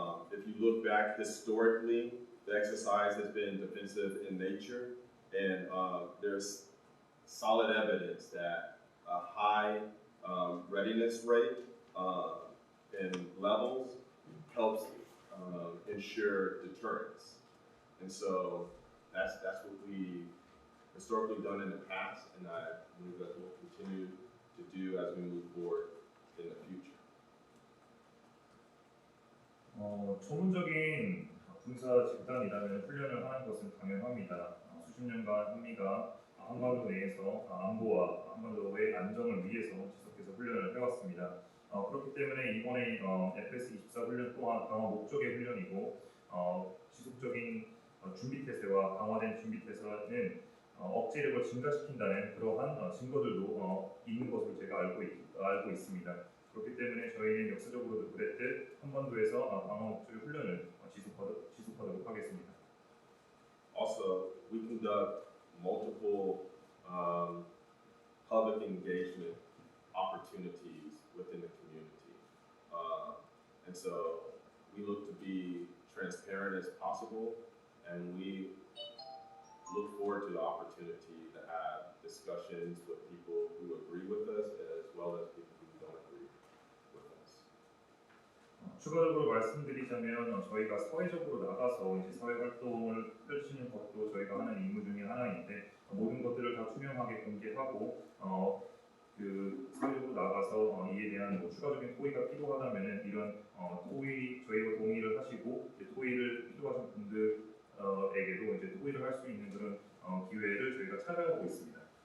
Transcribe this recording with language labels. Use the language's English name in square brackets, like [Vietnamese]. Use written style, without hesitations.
[English] If you look back historically, the exercise has been defensive in nature, and there's solid evidence that a high readiness rate and levels helps ensure deterrence. And so that's what we historically done in the past, and I believe that we'll continue to do as we move forward in the future. [Korean] 전문적인 군사 집단이라면 훈련을 하는 것은 당연합니다. 수십 년간 한미가 한반도 내에서 안보와 한반도의 안정을 위해서 지속해서 훈련을 해왔습니다. 그렇기 때문에 이번에 FS-24 훈련 또한 강화 목적의 훈련이고 지속적인 준비 태세와 강화된 준비 태세는 억제력을 증가시킨다는 그러한 증거들도 있는 것으로 제가 알고 있습니다. 그렇기 때문에 저희는 역사적으로도 그랬듯 한반도에서 강화 목적의 훈련을 지속하도록 하겠습니다. [English] Also, we conduct multiple public engagement opportunities within the community. And so we look to be transparent as possible, and we look forward to the opportunity to have discussions with people who agree with us as well as people who don't agree with us. [Korean] 추가적으로 말씀드리자면 저희가 사회적으로 나가서 이제 사회 활동을 펼치는 것도 저희가 하는 임무 중에 하나인데 모든 것들을 다 투명하게 공개하고 그 사회적으로 나가서 이에 대한 추가적인 토의가 필요하다면은 이런 저희와 동의를 하시고 토의를 필요하신 분들에게도 이제 토의를 할 수 있는 그런 기회를 저희가 찾아가고 있습니다.